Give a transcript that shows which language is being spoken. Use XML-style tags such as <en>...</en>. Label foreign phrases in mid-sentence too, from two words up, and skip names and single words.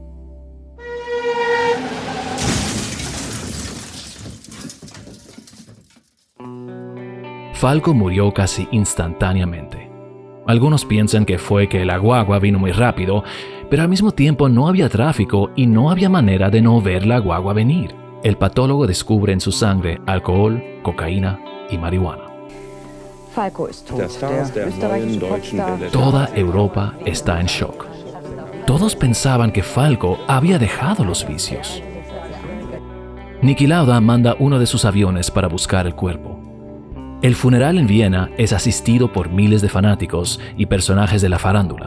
<es>Falco murió casi instantáneamente. Algunos piensan que fue que la guagua vino muy rápido, pero al mismo tiempo no había tráfico y no había manera de no ver la guagua venir. El patólogo descubre en su sangre alcohol, cocaína y marihuana.</es> <de>Falco ist tot. Der österreichische Popstar.</de> <es>Toda Europa está en shock. Todos pensaban que Falco había dejado los vicios. Niki Lauda manda uno de sus aviones para buscar el cuerpo. El funeral en Viena es asistido por miles de fanáticos y personajes de la farándula.</es>